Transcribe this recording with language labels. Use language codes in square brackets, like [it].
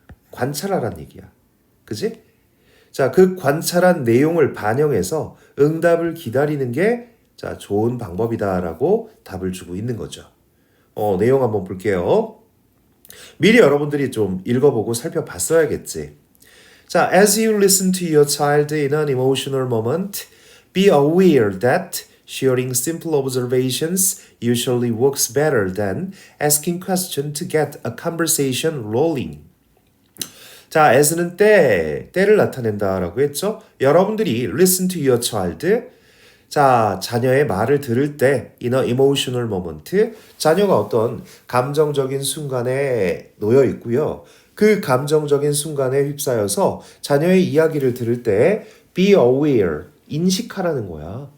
[ko] 관찰하란 얘기야. 그지? 자, 그 관찰한 내용을 반영해서 응답을 기다리는 게 자, 좋은 방법이다라고 답을 주고 있는 거죠. 내용 한번 볼게요. 미리 여러분들이 좀 읽어보고 살펴봤어야겠지. [en] 자, as you listen to your child in an emotional moment, be aware that sharing simple observations usually works better than asking questions to get a conversation rolling. [ko] 자, as는 때를 나타낸다라고 했죠. 여러분들이 [en] listen to your child, [ko] 자, 자녀의 말을 들을 때 [en] in a emotional moment, [ko] 자녀가 어떤 감정적인 순간에 놓여 있고요. 그 감정적인 순간에 휩싸여서 자녀의 이야기를 들을 때 be aware, 인식하라는 거야.